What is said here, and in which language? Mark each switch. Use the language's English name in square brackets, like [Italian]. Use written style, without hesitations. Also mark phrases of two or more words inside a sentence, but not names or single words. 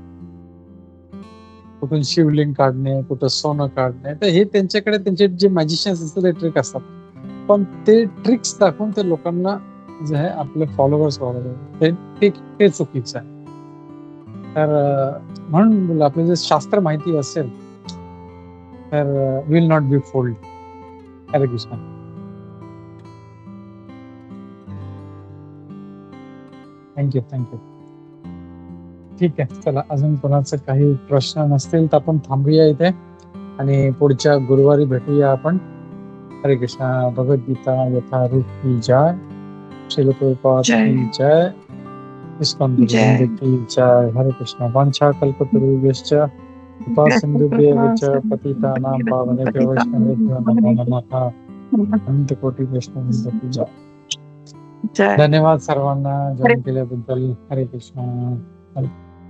[Marathi] कुठून शिवलिंग काढणे, कुठं सोनं काढणे, तर हे त्यांच्याकडे त्यांचे जे मॅजिशियन्स असतात ते ट्रिक असतात. पण ते ट्रिक्स दाखवून ते लोकांना जे आहे आपले फॉलोअर्स वाढवले, ते चुकीचं आहे. तर म्हणून आपलं जे शास्त्र माहिती असेल तर [English] will not be fooled. [Marathi] हरे कृष्ण. [English] thank you thank you. [Marathi] ठीक आहे, चला अजून कोणाचे काही प्रश्न नसतील तर आपण थांबूया इथे आणि पुढच्या गुरुवारी भेटूया आपण. [Hindi] हरे कृष्णा. भगवद्गीता यथारूप की जय. श्रील प्रभुपाद की जय. इस्कॉन गुरुवृंद की जय. हरे कृष्णा. [Sanskrit] वांछा कल्पतरुभ्यश्च कृपा सिन्धुभ्यश्च पतितानां पावनेभ्यो वैष्णवेभ्यो नमो नमः. [Hindi] अनंत कोटी वैष्णववृंद की जय. [Marathi] धन्यवाद सर्वांना जॉईन केल्याबद्दल. हरे कृष्णा.